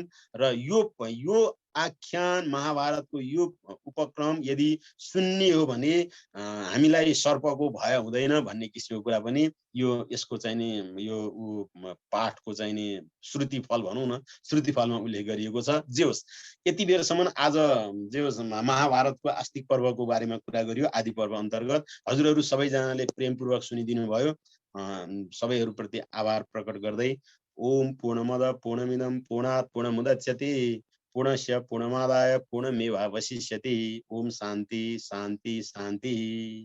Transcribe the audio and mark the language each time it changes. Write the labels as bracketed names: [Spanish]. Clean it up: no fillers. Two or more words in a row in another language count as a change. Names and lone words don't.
[Nepali] र यो आख्यान महाभारतको यो उपक्रम यदि सुन्ने हो भने हामीलाई सर्पको भय हुँदैन भन्ने किसिमको कुरा पनि यसको चाहिँ नि यो पाठको चाहिँ नि श्रुति फल भनौँ न, श्रुति फलमा उल्लेख गरिएको छ। जे होस् यति बेरसम्म आज जे होस् महाभारतको आस्तिक पर्वको बारेमा कुरा गरियो आदि पर्व अन्तर्गत। हजुरहरू सबैजनाले प्रेमपूर्वक सुनिदिनु भयो। सबैहरूप्रति आभार प्रकट गर्दै [Sanskrit] ओम पूर्णमद पूर्णमिदं पूर्णात् पूर्णमुदच्यते पूर्णस्य पूर्णमादाय पूर्णमेवावशिष्यते। ओम शान्ति शान्ति शान्ति।